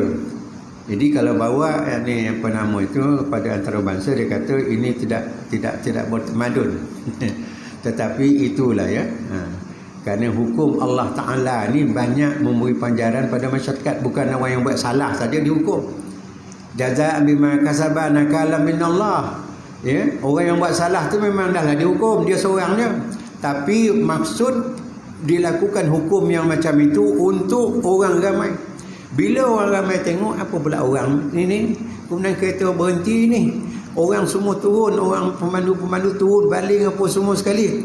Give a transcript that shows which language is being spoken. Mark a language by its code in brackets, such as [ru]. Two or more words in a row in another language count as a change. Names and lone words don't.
[ms] Jadi kalau bawa ni apa nama itu pada antarabangsa, dia kata ini tidak bertamadun. Tetapi itulah, ya. Kerana hukum Allah Ta'ala ni banyak memberi panjaran pada masyarakat, bukan orang yang buat salah saja dihukum. [ar] جزاء بما كسبا نكالا من الله, ya. [ms] Orang yang buat salah tu memang dah lah dihukum, dia seorangnya. Tapi maksud dilakukan hukum yang macam itu untuk orang ramai. Bila orang ramai tengok, apa pula orang ini, kemudian kereta berhenti ni, orang semua turun, orang pemandu turun, baling apa semua sekali.